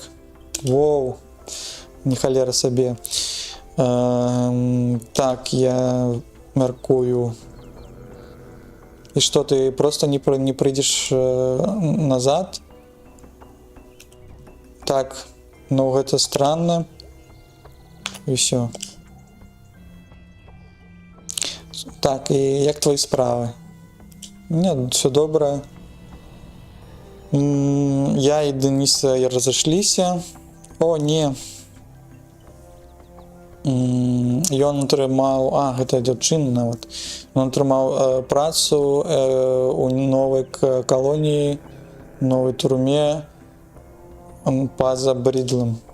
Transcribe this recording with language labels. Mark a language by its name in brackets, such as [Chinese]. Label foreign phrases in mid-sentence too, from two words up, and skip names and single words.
[Belarusian] Воу, не халера сабе. Так, я мяркую. І што, ты просто не прыйдзеш назад? Так, ну гэта странно. І ўсё. [Ukrainian] Так, і як твої справи? Не, все добре. Я і Дениса разошлися. О, ні. [Belarusian] Ён атрымаў... гэта дзяўчына, вот. Ён атрымаў працу у новай калоніі, новай турме па-за Брідлем.